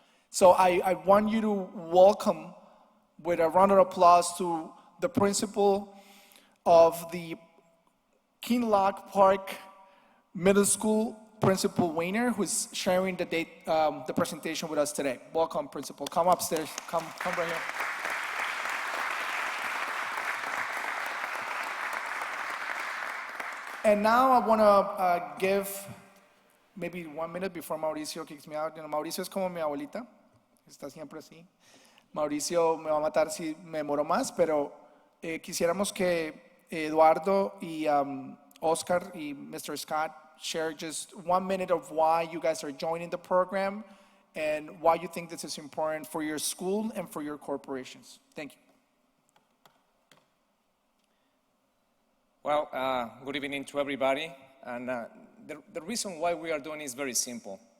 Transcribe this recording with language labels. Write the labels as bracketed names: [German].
[English] So I want you to welcome, with a round of applause, to the principal of the Kinloch Park Middle School, Principal Weiner, who's sharing the presentation with us today. Welcome, Principal. Come upstairs. Come right here. And now I want to give maybe 1 minute before Mauricio kicks me out. [Spanish] Mauricio es como mi abuelita, está siempre así. Mauricio me va a matar si me demoro más, pero quisiéramos que Eduardo y Oscar y Mr. [English] Scott share just 1 minute of why you guys are joining the program and why you think this is important for your school and for your corporations. Thank you. Well, good evening to everybody. And the reason why we are doing is very simple.